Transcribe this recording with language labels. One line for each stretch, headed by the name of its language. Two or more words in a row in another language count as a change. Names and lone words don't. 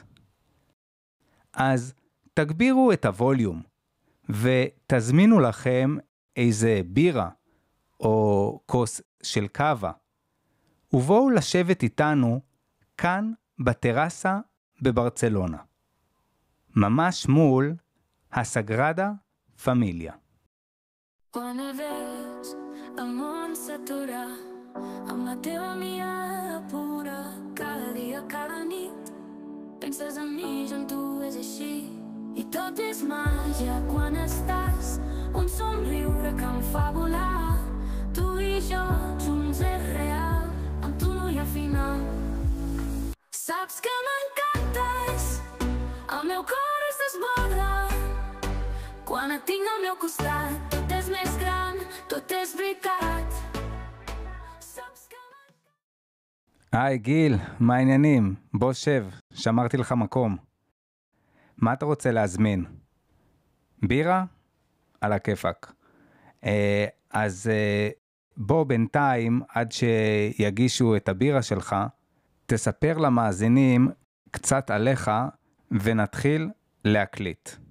Hebrew: אז תגבירו את הווליום, ותזמינו לכם איזה בירה או כוס של קאבה, ובואו לשבת איתנו כאן בטרסה בברצלונה, ממש מול הסגרדה פמיליה.
Catalan: Quan ves el món s'aturar amb la teva mirada pura, cada dia, cada nit penses en mi, jo en tu és així, i tot és màgia quan estàs, un somriure que em fa volar, tu i jo junts és real, amb tu no hi ha final. Saps que m'encantes, el meu cor es desborda quan et tinc al meu costat, tot és més gran, tot és veritat. Saps que
Hebrew: היי גיל, מה העניינים? בוא שב, שמרתי לך מקום. מה אתה רוצה להזמין? בירה? על הכיפק. אז בוא בינתיים, עד שיגישו את הבירה שלך, תספר למאזינים קצת עליך ונתחיל להקליט.